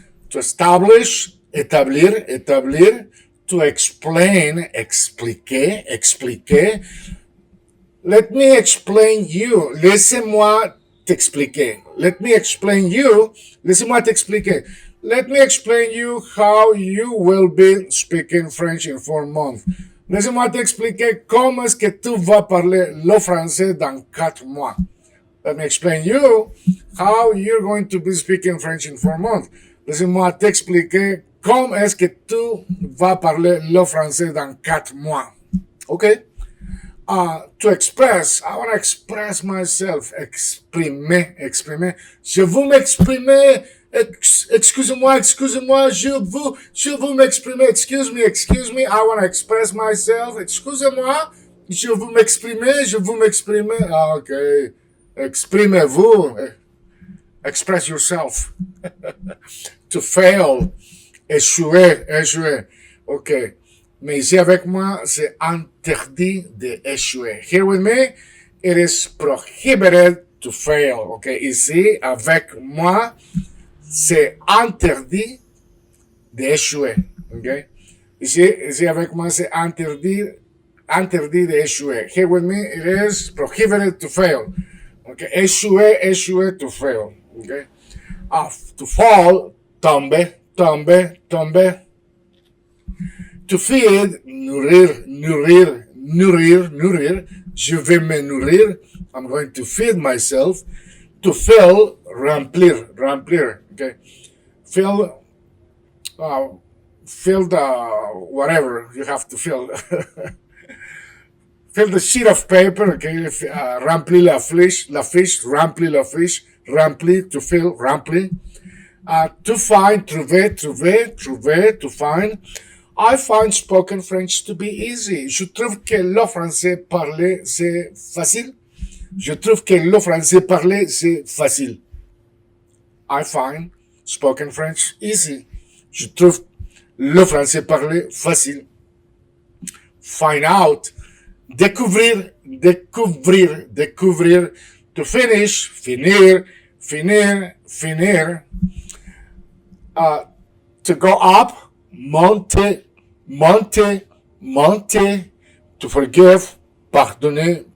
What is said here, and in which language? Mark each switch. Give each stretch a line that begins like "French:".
English: To establish, établir, établir. To explain, expliquer, expliquer. Let me explain you.
French: Laissez-moi t'expliquer.
English: Let me explain you.
French: Laissez-moi t'expliquer.
English: Let me explain you how you will be speaking French in 4 months.
French: Laissez-moi t'expliquer comment est-ce que tu vas parler le français dans 4 mois.
English: Let me explain you how you're going to be speaking French in 4 months.
French: Laissez-moi t'expliquer comment est-ce que tu vas parler le français dans 4 mois.
English: Okay? To express, I want to express myself.
French: Exprimer, exprimer. Je veux m'exprimer. Excusez-moi, excusez-moi. Je veux m'exprimer.
English: Excuse me. I want to express myself.
French: Excusez-moi. Je veux m'exprimer. Je veux m'exprimer. Ah, ok. Exprimez-vous.
English: Express yourself. To fail.
French: Échouer, échouer. Ok. Mais ici avec moi, c'est interdit d'échouer.
English: Here with me, it is prohibited to fail. Ok.
French: Ici, avec moi, c'est interdit d'échouer. Ok. Ici avec moi, c'est interdit d'échouer.
English: Here with me, it is prohibited to fail.
French: Ok. Échouer, échouer, to fail. Ok. To fall, tomber, tomber, tomber. To feed, nourrir, nourrir, nourrir, nourrir. Je vais me nourrir.
English: I'm going to feed myself. To fill, remplir, remplir. Okay. Fill the whatever you have to fill. Fill the sheet of paper.
French: Okay. Remplir la fiche, remplir la fiche, remplir, to fill, remplir.
English: To find, trouver, trouver, trouver, to find. I find spoken French to be easy.
French: Je trouve que le français parlé, c'est facile. Je trouve que le français parlé, c'est facile.
English: I find spoken French easy.
French: Je trouve le français parlé facile.
English: Find out.
French: Découvrir, découvrir, découvrir. To finish, finir, finir, finir.
English: To go up. Monter, monter, monter. To forgive, pardonner,